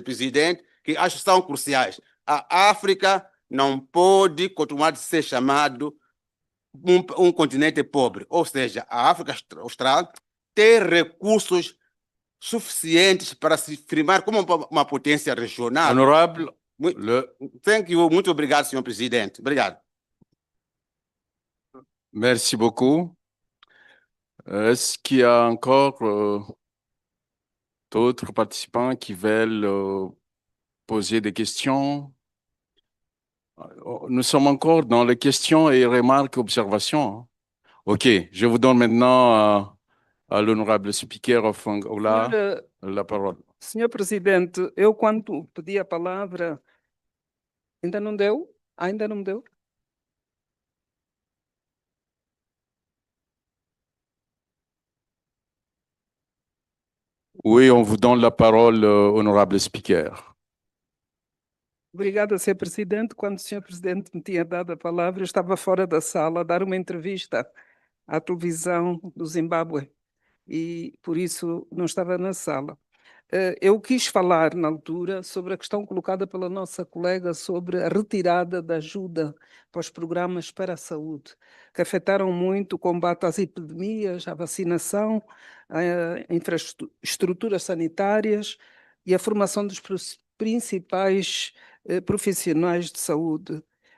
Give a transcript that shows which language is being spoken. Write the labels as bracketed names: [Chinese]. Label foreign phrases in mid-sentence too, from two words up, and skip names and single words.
[Portuguese] Presidente, que acho que são cruciais. A África não pode continuar a ser chamado um continente pobre, ou seja, a África Austral tem recursos suficientes para se firmar como uma potência regional. [English] Honorable, Thank you. [Portuguese] Muito obrigado, Sr. Presidente. Obrigado. [French] Merci beaucoup. Est-ce qu'il y a encore d'autres participants qui veulent poser des questions? Nous sommes encore dans les questions et remarques, observations. OK, je vous donne maintenant à l'honorable [English] speaker of Angola [French] la parole. [Portuguese] Senhor Presidente, eu quando pedi a palavra, ainda não deu? Ainda não deu? [French] Oui, on vous donne la parole, honorable speaker. [Portuguese] Obrigada, Sr. Presidente. Quando o Sr. Presidente me tinha dado a palavra, eu estava fora da sala a dar uma entrevista à televisão do Zimbábue e, por isso, não estava na sala. Eu quis falar, na altura, sobre a questão colocada pela nossa colega sobre a retirada da ajuda para os programas para a saúde, que afetaram muito o combate às epidemias, a vacinação, a infraestruturas sanitárias e a formação dos principais profissionais de saúde.